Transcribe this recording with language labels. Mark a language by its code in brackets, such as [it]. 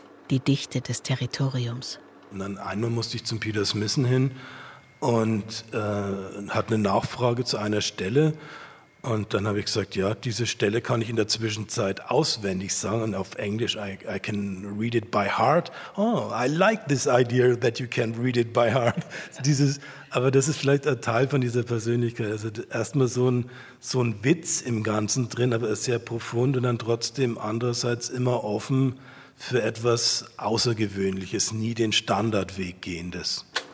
[de] Die Dichte des Territoriums. Und dann einmal musste ich zum Peter Smithson hin und hatte eine Nachfrage zu einer Stelle. Und dann habe ich gesagt, ja, diese Stelle kann ich in der Zwischenzeit auswendig sagen. Und auf Englisch, [en] I can read it by heart. Oh, I like this idea that you can read it by heart. [de] Aber das ist vielleicht ein Teil von dieser Persönlichkeit. Also erstmal so ein Witz im Ganzen drin, aber ist sehr profund und dann trotzdem andererseits immer offen für etwas Außergewöhnliches, nie den Standardweg gehendes.